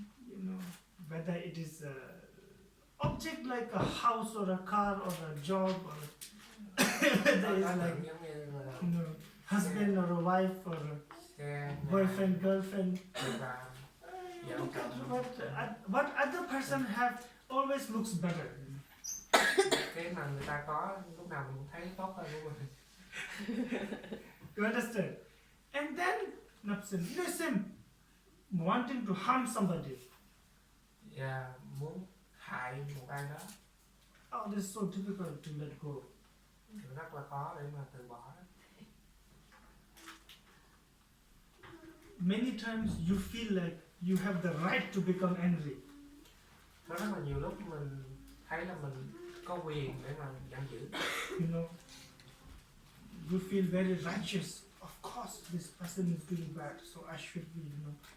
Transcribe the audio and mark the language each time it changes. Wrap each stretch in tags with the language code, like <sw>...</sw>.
<en>You know, whether it is a object like a house or a car or a job or whether it's like,</en> <vi>giống như là</vi> <en>you know, husband or a wife or a</en> <vi>xe,</vi> <en>boyfriend, girlfriend.</en> <vi>và vợ</vi> <en>Look at</en> <vi>chồng.</vi> <en>what other person have always looks better.</en> <vi>Cái mà người ta có lúc nào mình cũng thấy tốt hơn của mình.</vi> <en>You understand? And then listen, wanting to harm somebody.</en> <vi>Và muốn hại một ai đó</vi> <en>Oh, this is so difficult to let go.</en> <vi>rất là khó để mà từ bỏ đó.</vi> <en>Many times you feel like you have the right to become angry.</en> <vi>Có rất là nhiều lúc mình thấy là mình có quyền để mà giận dữ.</vi> <en>You know, you feel very righteous. Of course, this person is doing bad, so I should be, you know.</en>